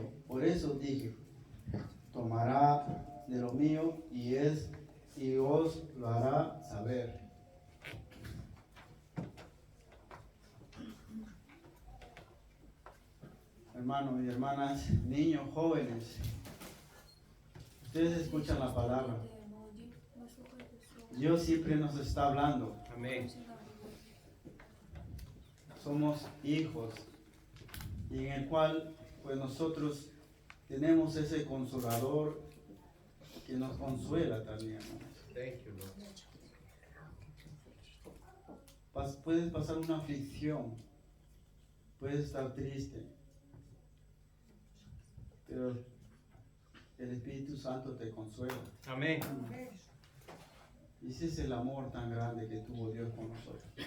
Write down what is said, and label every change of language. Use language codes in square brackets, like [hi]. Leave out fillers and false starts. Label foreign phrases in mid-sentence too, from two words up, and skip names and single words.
[es] Por eso dije, tomará de lo mío y os lo hará saber. Hermanos y hermanas, niños, jóvenes, ustedes escuchan la palabra. [uk] молоді, ви слухаєте слово. [es] Dios siempre nos está hablando. Amén. Somos hijos y en el cual pues nosotros tenemos ese consolador que nos consuela también, ¿no? [en] Thank you, Lord. [es] Puedes pasar una aflicción, puedes estar triste, pero el Espíritu Santo te consuela. Amén. Y ese es el amor tan grande que tuvo Dios con nosotros.